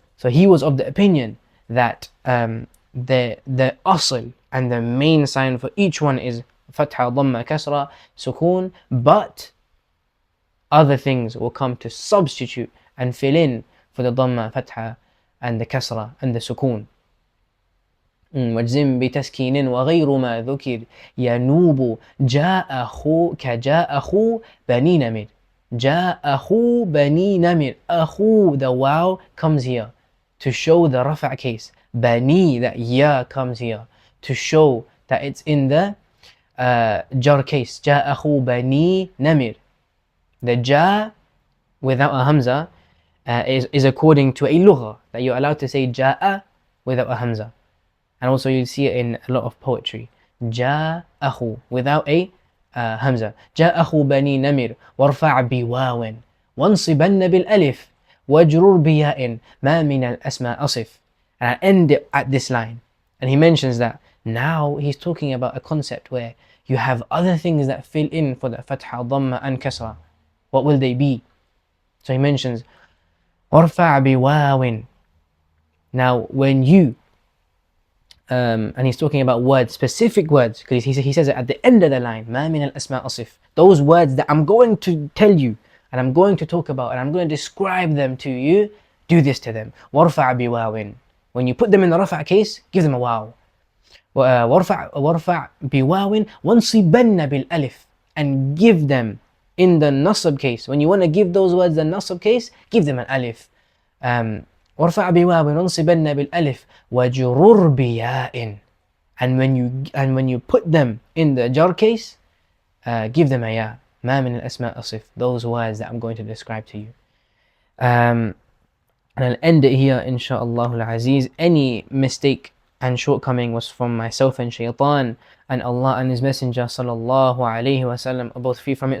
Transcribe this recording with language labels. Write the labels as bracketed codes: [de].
[en] So he was of the opinion that the asl and the main sign for each one is fatha, dhamma, kasra, sukoon, but other things will come to substitute and fill in for the dhamma, fatha, and the kasra and the sukoon. [ar] واجزم بتسكين وغير ما ذكر ينوب جاء أخو كجاء أخو بني نمر. جاء أخو بني نمر. أخو, [en] the wow comes here to show the rafa' case. Bani, that ya comes here to show that it's in the jar case. [ar] جاء أخو بني نمر. [en] The ja without a hamza is according to a lugha, that you're allowed to say ja'a without a hamza. And also you see it in a lot of poetry. [ar] جاء أخو [en] without a [ar] همزة. جاء أخو بني نمر وارفع بواو وانصبن بالألف واجرر بياء ما من الأسماء أصف. [en] And I end it at this line. And he mentions that now he's talking about a concept where you have other things that fill in for the fatha, dhamma and kasra. What will they be? So he mentions [ar] وارفع بواو. [en] Now when you and he's talking about words, specific words, because he says it at the end of the line, [ar] ما من الأسماء أصف. [en] Those words that I'm going to tell you and I'm going to talk about and I'm going to describe them to you, do this to them. [ar] وارفع بواو. [en] When you put them in the rafa case, give them a wow. [ar] وارفع بواو وانصبن بالألف. [en] And give them in the nasab case. When you want to give those words the nasab case, give them an alif. [ar] وارفع بواو وانصبن بالألف وجرر بياء. [en] And when you put them in the jar case, give them a ya. [ar] ما من الأسماء أصف. [en] Those words that I'm going to describe to you. And I'll end it here, inshaAllah al-Aziz. Any mistake and shortcoming was from myself and shaitan, and Allah and His Messenger sallallahu alayhi wa sallam are both free from it.